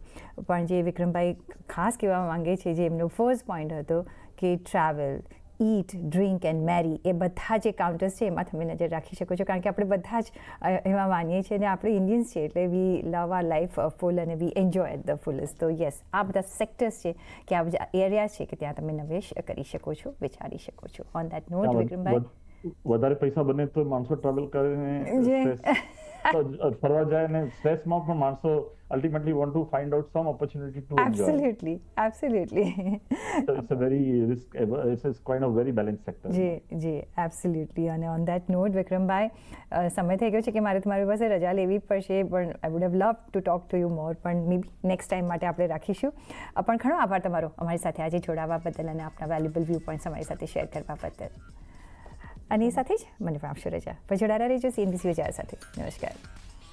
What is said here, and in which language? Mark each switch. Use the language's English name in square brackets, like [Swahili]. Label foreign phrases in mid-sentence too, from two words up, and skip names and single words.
[Gujarati] પણ જે વિક્રમભાઈ ખાસ કહેવા માંગે છે, જે એમનો ફર્સ્ટ પોઈન્ટ હતો કે [English] travel, eat, drink and marry, [Gujarati] એ બધા જે કાઉન્ટર્સ છે એમાં તમે નજર રાખી શકો છો, કારણ કે આપણે બધા જ એમાં માનીએ છીએ અને આપણે ઇન્ડિયન્સ છીએ એટલે [English] we love our life full [Gujarati] અને [English] we enjoy at the fullest. [Gujarati] તો યસ, આ બધા સેક્ટર્સ છે કે આ બધા એરિયા છે કે ત્યાં તમે નિવેશ કરી શકો છો, વિચારી શકો છો. [English] On that note વિક્રમભાઈ, [Gujarati] વધારે પૈસા બને તો માણસો ટ્રાવેલ કરીને ફરવા જાય, અને સ્ટ્રેસમાં પણ માણસો [English] ultimately want to find out some opportunity to enjoy. Absolutely. So it's a very it's kind of very balanced sector. જી, absolutely. અને on that note, [Gujarati] વિક્રમભાઈ, સમય થઈ ગયો છે કે મારે તમારી પાસે રજા લેવી પડશે, પણ [English] I would have loved to talk to you more, [Gujarati] પણ [English] may be next time [Gujarati] માટે આપણે રાખીશું. પણ ઘણો આભાર તમારો અમારી સાથે આજે જોડાવા બદલ અને આપણા [English] valuable view points [Gujarati] અમારી સાથે શેર કરવા બદલ. અને એ સાથે જ મને પણ આપશો રજા. પછી જોડાયા રહેજો CNBC બજાર સાથે. નમસ્કાર.